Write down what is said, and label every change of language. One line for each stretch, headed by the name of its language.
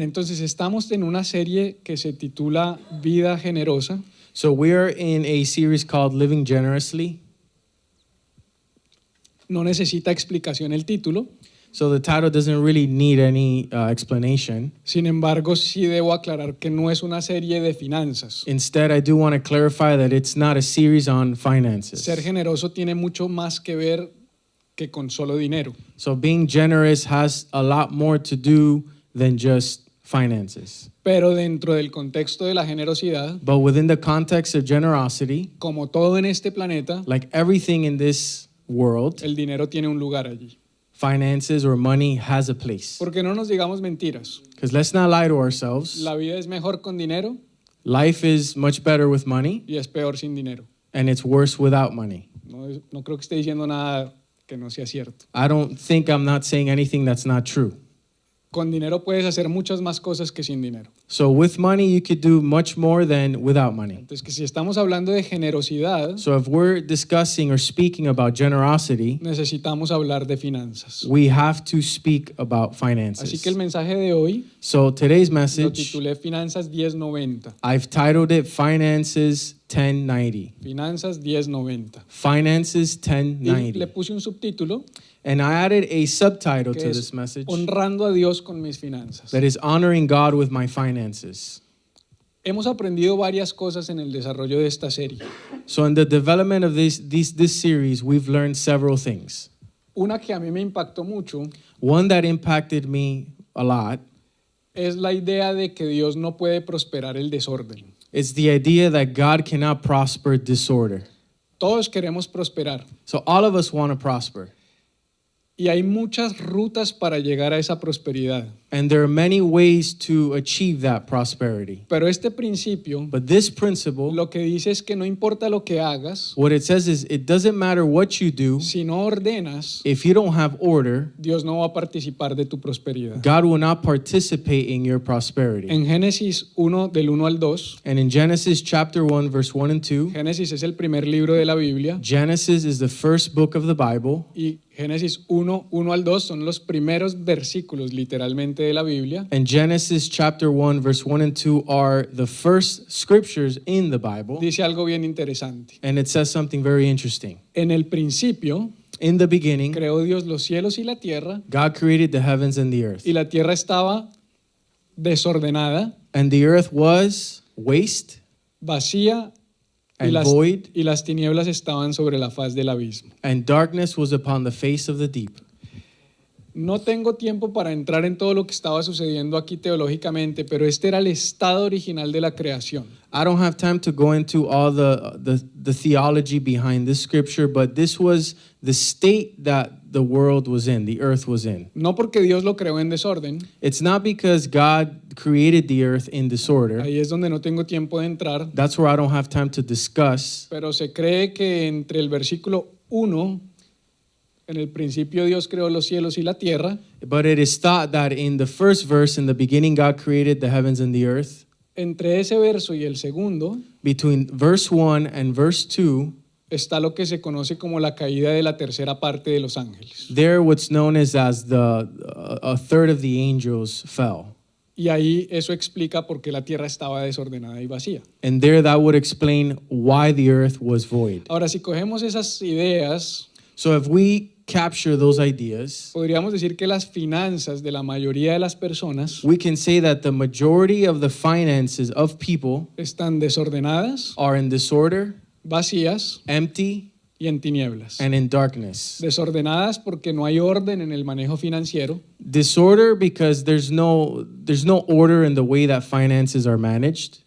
Spanish: Entonces estamos en una serie que se titula Vida Generosa.
English: So we're in a series called Living Generously.
Spanish: No necesita explicación el título.
English: So the title doesn't really need any explanation.
Spanish: Sin embargo, sí debo aclarar que no es una serie de finanzas.
English: Instead, I do want to clarify that it's not a series on finances.
Spanish: Ser generoso tiene mucho más que ver que con solo dinero.
English: So being generous has a lot more to do than just finances.
Spanish: Pero dentro del contexto de la generosidad,
English: But within the context of generosity,
Spanish: como todo en este planeta,
English: like everything in this world,
Spanish: el dinero tiene un lugar allí.
English: finances or money has a place.
Spanish: Porque no nos digamos mentiras.
English: Because let's not lie to ourselves.
Spanish: La vida es mejor con dinero
English: Life is much better with money,
Spanish: y es peor sin dinero.
English: and it's worse without money.
Spanish: No creo que esté diciendo nada que no sea cierto.
English: I don't think I'm not saying anything that's not true.
Spanish: Con dinero puedes hacer muchas más cosas que sin dinero.
English: So with money, you could do much more than without money.
Spanish: Entonces, que si estamos hablando de generosidad,
English: So if we're discussing or speaking about generosity,
Spanish: necesitamos hablar de finanzas.
English: we have to speak about
Spanish: Así
English: finances.
Spanish: que el mensaje de hoy
English: So today's
Spanish: lo
English: message,
Spanish: titulé Finanzas 1090.
English: I've titled it Finances 1090.
Spanish: Finanzas 1090.
English: Finances
Spanish: Y le
English: 1090.
Spanish: puse un subtítulo
English: And I added a subtitle
Spanish: que
English: to
Spanish: es
English: this message
Spanish: Honrando a Dios con mis finanzas.
English: that is honoring God with my finances.
Spanish: Hemos aprendido varias cosas en el desarrollo de esta serie.
English: So in the development of this series, we've learned several things.
Spanish: Una que a mí me impactó mucho
English: One that impacted me a lot
Spanish: es la idea de que Dios no puede prosperar el desorden.
English: is the idea that God cannot prosper disorder.
Spanish: Todos queremos prosperar
English: So all of us want to prosper.
Spanish: y hay muchas rutas para llegar a esa prosperidad.
English: And there are many ways to achieve that prosperity.
Spanish: Pero este principio
English: But this principle,
Spanish: lo que dice es que no importa lo que hagas,
English: what it says is it doesn't matter what you do,
Spanish: si no ordenas,
English: if you don't have order,
Spanish: Dios no va a participar de tu prosperidad.
English: God will not participate in your prosperity.
Spanish: En Génesis 1 del 1 al 2,
English: And in Genesis chapter 1, verse 1 and 2,
Spanish: Génesis es el primer libro de la Biblia
English: Genesis is the first book of the Bible,
Spanish: y Génesis 1, 1 al 2 son los primeros versículos literalmente de la Biblia.
English: and Genesis chapter 1, verse 1 and 2 are the first scriptures in the Bible.
Spanish: Dice algo bien interesante.
English: And it says something very interesting.
Spanish: En el principio
English: In the beginning,
Spanish: creó Dios los cielos y la tierra,
English: God created the heavens and the earth.
Spanish: y la tierra estaba desordenada,
English: And the earth was waste
Spanish: vacía, y
English: and
Spanish: las,
English: void,
Spanish: y las tinieblas estaban sobre la faz del abismo.
English: and darkness was upon the face of the deep.
Spanish: No tengo tiempo para entrar en todo lo que estaba sucediendo aquí teológicamente, pero este era el estado original de la creación.
English: I don't have time to go into all the theology behind this scripture, but this was the state that the world was in, the earth was in.
Spanish: No porque Dios lo creó en desorden,
English: It's not because God created the earth in disorder.
Spanish: ahí es donde no tengo tiempo de entrar,
English: That's where I don't have time to discuss.
Spanish: pero se cree que entre el versículo 1, en el principio Dios creó los cielos y la tierra,
English: But it is thought that in the first verse, in the beginning, God created the heavens and the earth.
Spanish: entre ese verso y el segundo
English: Between verse 1 and verse 2,
Spanish: está lo que se conoce como la caída de la tercera parte de los ángeles.
English: there what's known as a third of the angels fell.
Spanish: Y ahí eso explica por qué la tierra estaba desordenada y vacía.
English: And there that would explain why the earth was void.
Spanish: Ahora, si cogemos esas ideas,
English: So if we capture those ideas,
Spanish: podríamos decir que las finanzas de la mayoría de las personas
English: we can say that the majority of the finances of people
Spanish: están desordenadas,
English: are in disorder,
Spanish: vacías
English: empty,
Spanish: y en tinieblas.
English: and in darkness.
Spanish: Desordenadas porque no hay orden en el manejo financiero.
English: Disorder because there's no order in the way that finances are managed.